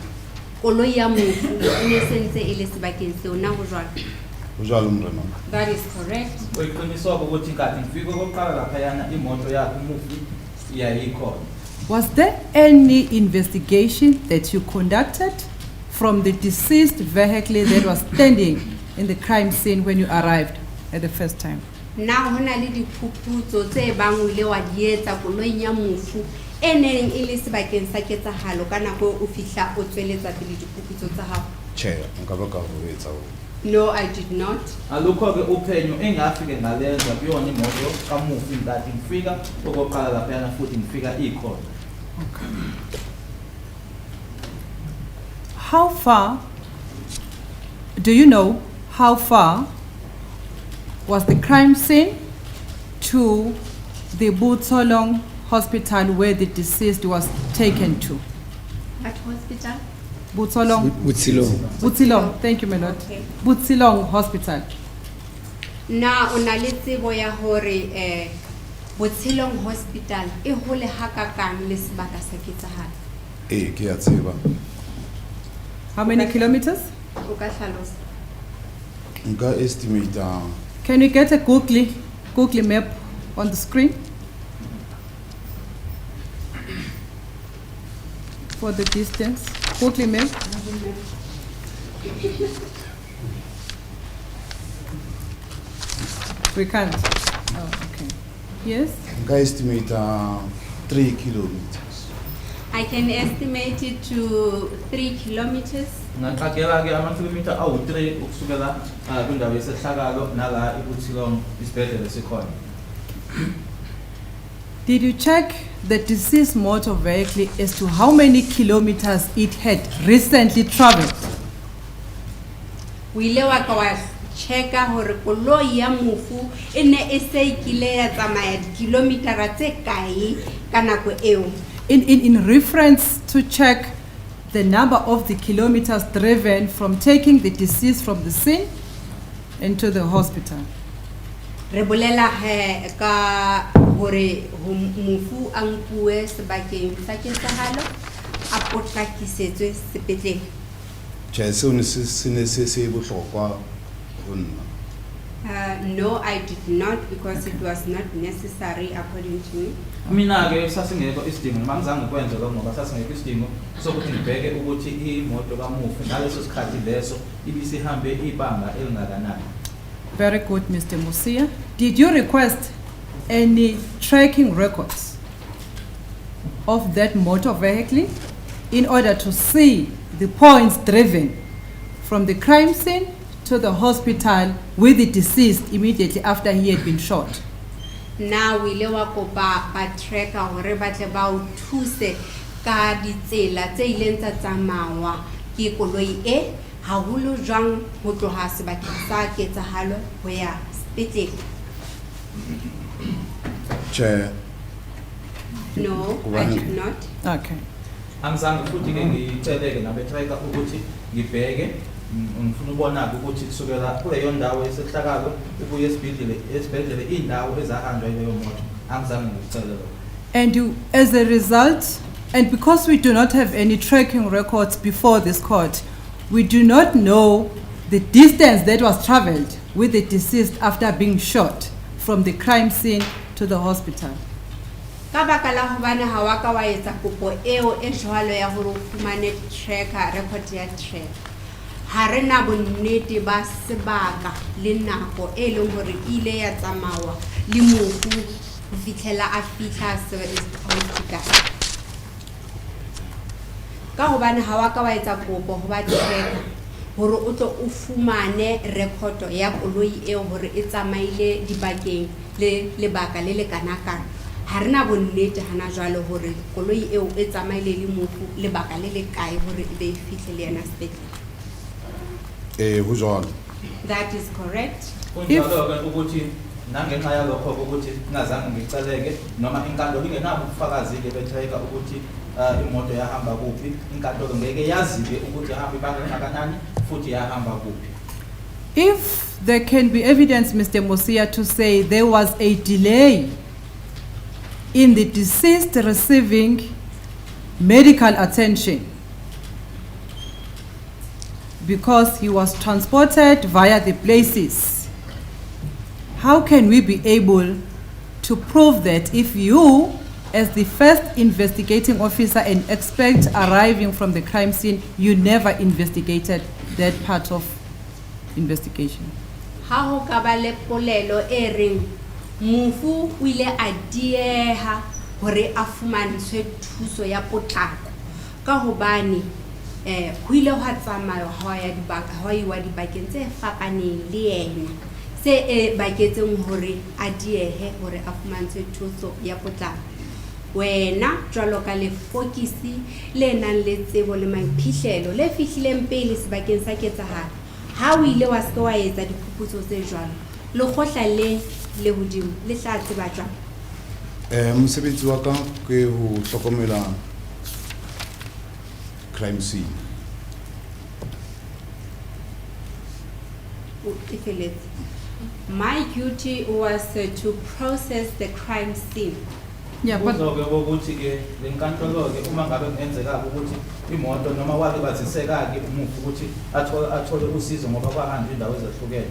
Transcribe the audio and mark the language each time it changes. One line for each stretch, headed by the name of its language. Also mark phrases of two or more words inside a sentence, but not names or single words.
Southern Sotho: Koloi ya mofu e ne sentse e le sebakeng seo na ho jwalo. Ho jwalo morena.
English: That is correct.
Zulu: Uyiqiniswa ukuthi kathi ngifike kokuqala laphayana imoto yakhe umufi yayikhona.
English: Was there any investigation that you conducted from the deceased vehicle that was standing in the crime scene when you arrived at the first time?
Southern Sotho: Na hona le diphuputso tse bang o ile wa di etsa koloing ya mofu e neng e le sebakeng sa ketsahalo ka nako o fihla o tsweletsa pele diphuputso tsa hao? Chair, nkabaka ho etsa ho.
English: No, I did not.
Zulu: Alukho ke uphenyo engafike ngalenza kuyona imoto kamufi ngathi ngifika okokuqala laphayana futhi ngifika ikhona.
English: How far, do you know how far was the crime scene to the Butsolong hospital where the deceased was taken to? At hospital? Butsolong. Butsilong, thank you, my lord. Okay. Butsilong hospital.
Southern Sotho: Na o na le tsebo ya hore Botshilong hospital e hole hakakang le sebaka sa ketsahalo? Ke ya tseba.
English: How many kilometers?
Southern Sotho: O ka hlalosa? Nka estimate
English: Can you get a Google map on the screen? for the distance. Quickly, ma'am. We can't. Oh, okay. Yes? I estimate 3 kilometers. I can estimate it to 3 kilometers.
Zulu: Ngaqagela-ke ama-kilometer awu-3 ukusukela kwindawo yesehlakalo nala ibuthilong isibhedlela sikhona.
English: Did you check the deceased motor vehicle as to how many kilometers it had recently traveled?
Southern Sotho: O ile wa ka wa checka hore koloi ya mofu e ne e se ikile ya tsamaya dikilometara tse kae ka nako eo.
English: In reference to check the number of the kilometers driven from taking the deceased from the scene into the hospital.
Southern Sotho: Re bolela he ka hore mofu a nkuwe sebakeng sa ketsahalo a potlakisetswe sepetlele. Tjhe, seo ne se bohlokwa ho nna.
English: No, I did not, because it was not necessary according to me.
Zulu: Mina-ke sasingekho isidingo noma ngizange kwenze lokho ngoba sasingekho isidingo sokuthi ngibheke ukuthi imoto kamufi ngaleso sikhathi leso ibisihambe ibanga elingakanani.
English: Very good, Mr. Musia. Did you request any tracking records of that motor vehicle in order to see the points driven from the crime scene to the hospital with the deceased immediately after he had been shot?
Southern Sotho: Now we ile wa kopa ba tracker hore ba tle ba o thuse ka ditsela tse ileng tsa tsamawa ke koloi e haholo jwang ho tloha sebakeng sa ketsahalo ho ya sepetlele. Tjhe,
English: No, I did not. Okay.
Zulu: Angizange futhi-ke ngiceleke nabe-tracker ukuthi ngibheke ngifuna ukubona-ke ukuthi kusukela kuleyo ndawo yesehlakalo ukuya esibhedlela iy'ndawo ezahanjwa yileyo moto. Angizange ngikucele lokho.
English: And you, as a result, and because we do not have any tracking records before this court, we do not know the distance that was traveled with the deceased after being shot from the crime scene to the hospital.
Southern Sotho: Ka baka la hobane ha wa ka wa etsa kopo eo e jwalo ya hore o fumane
English: tracker record
Southern Sotho: ya track. Ha re na bonnete ba sebaka le nako e leng hore ile ya tsamawa le mofu ho fihlela a fihla hospital. Ka hobane ha wa ka wa etsa kopo ho ba tracker hore o tlo o fumane record ya koloi eo hore e tsamaile dibakeng le lebaka le kanakana. Ha re na bonnete hana jwalo hore koloi eo e tsamaile le mofu lebaka le kae hore e be e fihle le yena sepetlele. ho jwalo.
English: That is correct.
Zulu: Kunjalo-ke ukuthi nangenxa yalokho ukuthi ngingazange ngiceleke noma inkantolo ingenabo ubufakazi-ke be-tracker ukuthi imoto yahamba kuphi, inkantolo ngeke yazi-ke ukuthi yahamba ibanga elingakanani futhi yahamba kuphi.
English: If there can be evidence, Mr. Musia, to say there was a delay in the deceased receiving medical attention because he was transported via the places, how can we be able to prove that if you, as the first investigating officer and expert arriving from the crime scene, you never investigated that part of investigation?
Southern Sotho: Ha ho ka ba le polelo e reng mofu o ile a dieha hore a fumantshwe thuso ya potlako ka hobane ho ile ha tsamaya ha ya dibaka ha iwa dibakeng tse fapaneng le yena se baketseng hore a diehe hore a fumantshwe thuso ya potlako. Wena jwalo ka le fokisi le nang le tsebo le maiphihlelo le fihlileng pele sebakeng sa ketsahalo, ha o ile wa se wa etsa diphuputso tse jwalo le kgotla le hodimo le tla tseba jwang? Mosebetsi wa ka ke ho hlokomela
English: crime scene. My duty was to process the crime scene. Yeah, but
Zulu: Kuzoke ukuthi-ke le nkantolo-ke uma ngabe kungenzeka ukuthi imoto noma wake baziseka-ke umufi ukuthi athole usizo ngoba kwahanjwa indawo ezahlukene.